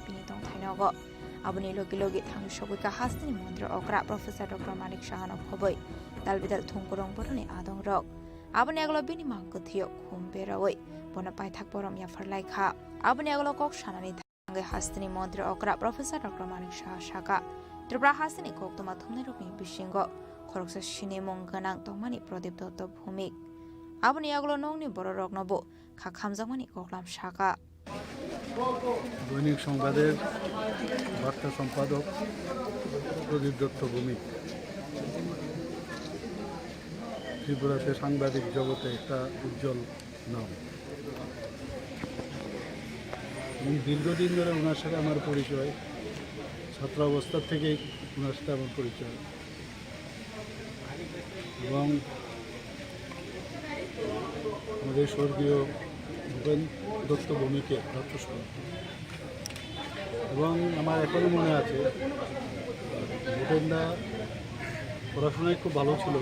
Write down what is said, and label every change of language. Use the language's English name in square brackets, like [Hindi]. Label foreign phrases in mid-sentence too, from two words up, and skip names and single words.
[Kok Borok] पिनि दं थाइनग आपनि लोगि लोगि थांनि सगैका हास्तिनि मन्दिर अग्रा प्रोफेसर डॉक्टर मानिक शाहनक खबै दालबिदाल थुंगरं बरनि आदं रक आपनि आगलो बिनि मांगथियो खुम बेरावै बना पाइथाक परम याफरलाइखा आपनि आगलो कक सानानि थांगे हास्तिनि मन्दिर अग्रा प्रोफेसर डॉक्टर मानिक शाह शाका त्रिपुरा हास्तिनि कक तुमा थुमनाय रकनि बिसिंग खरकसा सिने मंगनां तंमानि प्रदीप दत्त भूमिक आबनि आगलो नंनि बर रगनबो खाखामजामानि कखलाम शाखा [Bangla] দৈনিক সংবাদের বার্তা সম্পাদক প্রদীপ দত্ত ভৌমিক ত্রিপুরাতে সাংবাদিক জগতে একটা উজ্জ্বল নাম। দীর্ঘদিন ধরে ওনার সাথে আমার পরিচয়, ছাত্রাবস্থা থেকেই ওনার সাথে আমার পরিচয় এবং আমাদের স্বর্গীয় ভূপেন দত্ত ভৌমিকের রথস্পর্ধ এবং আমার এখনও মনে আছে ভূপেনদা পড়াশোনায় খুব ভালো ছিল।